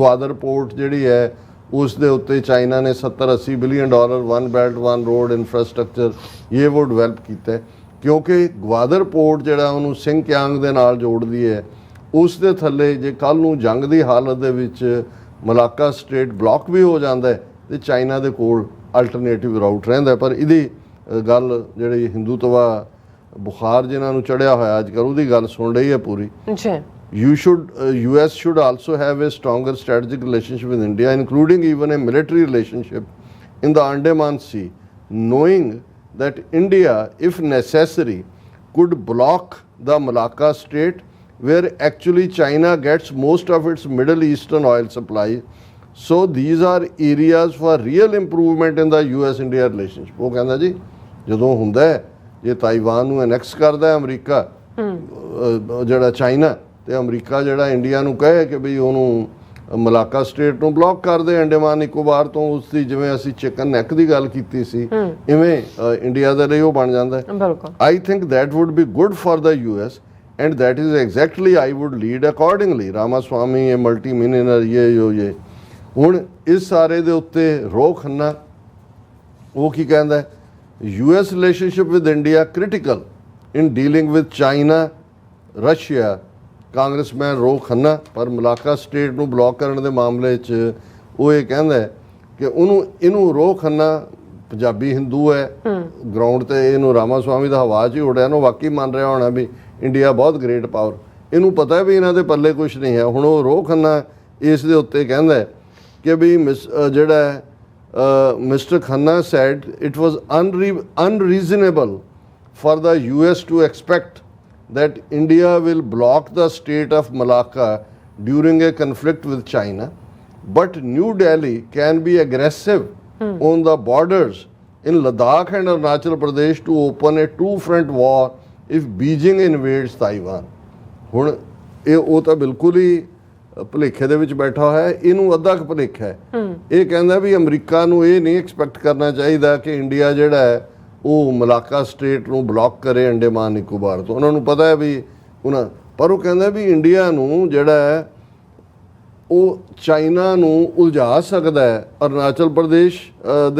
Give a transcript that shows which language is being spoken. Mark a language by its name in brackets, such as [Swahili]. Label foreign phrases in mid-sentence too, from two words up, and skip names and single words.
[Punjabi] ਗਵਾਦਰ ਪੋਰਟ ਜਿਹੜੀ ਹੈ ਉਸ ਦੇ ਉੱਤੇ ਚਾਈਨਾ ਨੇ 70-80 [English] billion dollar [Punjabi] ਵਨ ਬੈਲਟ ਵਨ ਰੋਡ ਇਨਫਰਾਸਟ੍ਰਕਚਰ ਇਹ ਉਹ ਡਿਵੈਲਪ ਕੀਤਾ, ਕਿਉਂਕਿ ਗਵਾਦਰ ਪੋਰਟ ਜਿਹੜਾ ਉਹਨੂੰ ਸਿੰਗਕਿਆਂਗ ਦੇ ਨਾਲ ਜੋੜਦੀ ਹੈ। ਉਸ ਦੇ ਥੱਲੇ ਜੇ ਕੱਲ ਨੂੰ ਜੰਗ ਦੀ ਹਾਲਤ ਦੇ ਵਿੱਚ ਮਲਾਕਾ ਸਟ੍ਰੇਟ ਬਲੌਕ ਵੀ ਹੋ ਜਾਂਦਾ ਹੈ ਤੇ ਚਾਈਨਾ ਦੇ ਕੋਲ [English] alternative route [Punjabi] ਰਹਿੰਦਾ। ਪਰ ਇਹਦੀ ਗੱਲ ਜਿਹੜੀ ਹਿੰਦੂਤਵਾ ਬੁਖਾਰ ਜਿਨ੍ਹਾਂ ਨੂੰ ਚੜਿਆ ਹੋਇਆ ਅੱਜ ਕੱਲ੍ਹ ਉਹਦੀ ਗੱਲ ਸੁਣ ਰਹੀ ਹੈ ਪੂਰੀ। [English] US should also have a stronger strategic relationship with India, including even a military relationship in the Andaman Sea, knowing that India, if necessary, could block the Malacca Strait, where actually China gets most of its Middle Eastern oil supply. So these are areas for real improvement in the US-India relationship. [Punjabi] ਉਹ ਕਹਿੰਦਾ ਜੀ ਜਦੋਂ ਹੁੰਦਾ ਹੈ ਜੇ ਤਾਈਵਾਨ ਨੂੰ ਐਨੈਕਸ ਕਰਦਾ ਅਮਰੀਕਾ ਜਿਹੜਾ ਚਾਈਨਾ, ਤੇ ਅਮਰੀਕਾ ਜਿਹੜਾ ਇੰਡੀਆ ਨੂੰ ਕਹੇ ਕਿ ਵੀ ਉਹਨੂੰ ਮਲਾਕਾ ਸਟੇਟ ਨੂੰ ਬਲੌਕ ਕਰ ਦੇ ਅੰਡੇਮਾਨ ਨਿਕੋਬਾਰ ਤੋਂ, ਉਸ ਦੀ ਜਿਵੇਂ ਅਸੀਂ [English] chicken neck [Punjabi] ਦੀ ਗੱਲ ਕੀਤੀ ਸੀ ਇਵੇਂ ਇੰਡੀਆ ਦੇ ਲਈ ਉਹ ਬਣ ਜਾਂਦਾ ਹੈ। [English] I think that would be good for the US and that is exactly I would lead accordingly. [Punjabi] ਰਾਮਾਸਵਾਮੀ ਇਹ [English] multi millionaire [Punjabi] ਇਹ ਹੁਣ ਇਸ ਸਾਰੇ ਦੇ ਉੱਤੇ ਰੋ ਖੰਨਾ ਉਹ ਕੀ ਕਹਿੰਦਾ, [English] US relationship with India critical in dealing with China, Russia, [Punjabi] ਕਾਂਗਰਸਮੈਨ ਰੋ ਖੰਨਾ। ਪਰ ਮਲਾਕਾ ਸਟੇਟ ਨੂੰ ਬਲੌਕ ਕਰਨ ਦੇ ਮਾਮਲੇ 'ਚ ਉਹ ਇਹ ਕਹਿੰਦਾ ਕਿ ਇਹਨੂੰ ਰੋ ਖੰਨਾ ਪੰਜਾਬੀ ਹਿੰਦੂ ਹੈ ਗਰਾਊਂਡ ਤੇ, ਇਹਨੂੰ ਰਾਮਾਸਵਾਮੀ ਦਾ ਹਵਾ 'ਚ ਹੀ ਉੜਿਆ, ਇਹਨੂੰ ਵਾਕਈ ਮੰਨ ਰਿਹਾ ਹੋਣਾ ਵੀ ਇੰਡੀਆ ਬਹੁਤ [English] great power, [Punjabi] ਇਹਨੂੰ ਪਤਾ ਵੀ ਇਹਨਾਂ ਦੇ ਪੱਲੇ ਕੁਛ ਨਹੀਂ ਹੈ। ਹੁਣ ਉਹ ਰੋ ਖੰਨਾ ਇਸ ਦੇ ਉੱਤੇ ਕਹਿੰਦਾ ਕਿ ਵੀ ਜਿਹੜਾ [English] Mr. Khanna said it was unreasonable for the US to expect that India will block the state of Malacca during a conflict with China, but New Delhi can be aggressive on the borders in Ladakh and Arunachal Pradesh to open a two-front war if Beijing invades Taiwan. [Punjabi] ਹੁਣ ਇਹ ਉਹ ਤਾਂ ਬਿਲਕੁਲ ਹੀ ਭੁਲੇਖੇ ਦੇ ਵਿੱਚ ਬੈਠਾ ਹੋਇਆ, ਇਹਨੂੰ ਅੱਧਾ ਕੁ ਭੁਲੇਖਾ ਹੈ। ਇਹ ਕਹਿੰਦਾ ਵੀ ਅਮਰੀਕਾ ਨੂੰ ਇਹ ਨਹੀਂ ਐਕਸਪੈਕਟ ਕਰਨਾ ਚਾਹੀਦਾ ਕਿ ਇੰਡੀਆ ਜਿਹੜਾ ਹੈ ਉਹ ਮਲਾਕਾ ਸਟੇਟ ਨੂੰ ਬਲੌਕ ਕਰੇ ਅੰਡੇਮਾਨ ਨਿਕੋਬਾਰ ਤੋਂ। ਉਹਨਾਂ ਨੂੰ ਪਤਾ ਹੈ ਵੀ ਪਰ ਉਹ ਕਹਿੰਦਾ ਵੀ ਇੰਡੀਆ ਨੂੰ ਜਿਹੜਾ ਹੈ ਉਹ ਚਾਈਨਾ ਨੂੰ ਉਲਝਾ ਸਕਦਾ ਹੈ ਅਰੁਣਾਚਲ ਪ੍ਰਦੇਸ਼ ਦੇ